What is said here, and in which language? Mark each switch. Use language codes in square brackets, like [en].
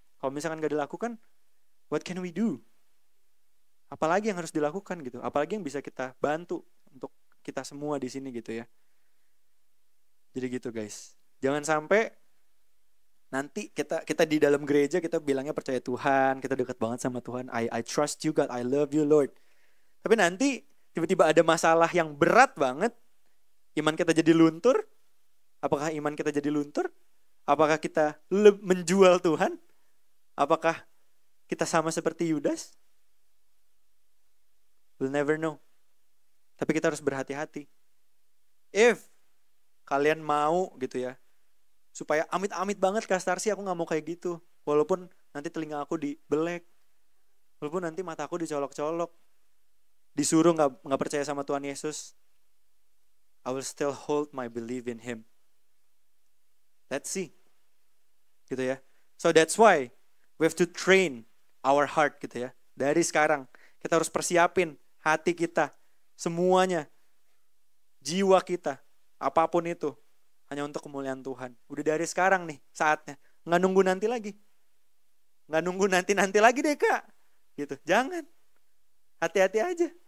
[id] Kalau misalkan gak dilakukan, [en] what can we do? [id] Apalagi yang harus dilakukan gitu? Apalagi yang bisa kita bantu untuk kita semua di sini gitu ya. Jadi gitu guys. Jangan sampai nanti kita di dalam gereja kita bilangnya percaya Tuhan, kita dekat banget sama Tuhan. [en] I trust you God, I love you Lord. [id] Tapi nanti tiba-tiba ada masalah yang berat banget, iman kita jadi luntur. Apakah iman kita jadi luntur? Apakah kita menjual Tuhan? Apakah kita sama seperti Yudas? [en] We'll never know. [id] Tapi kita harus berhati-hati. If kalian mau gitu ya, supaya amit-amit banget Kak Starsi, aku gak mau kayak gitu. Walaupun nanti telinga aku dibelek, walaupun nanti mata aku dicolok-colok, disuruh gak percaya sama Tuhan Yesus, [en] I will still hold my belief in Him. Let's see. [id] Gitu ya. [en] So that's why we have to train our heart [id] gitu ya. Dari sekarang kita harus persiapin hati kita, semuanya, jiwa kita, apapun itu, hanya untuk kemuliaan Tuhan. Udah dari sekarang nih saatnya. Nggak nunggu nanti lagi. Nggak nunggu nanti lagi deh Kak. Gitu. Jangan. Hati-hati aja.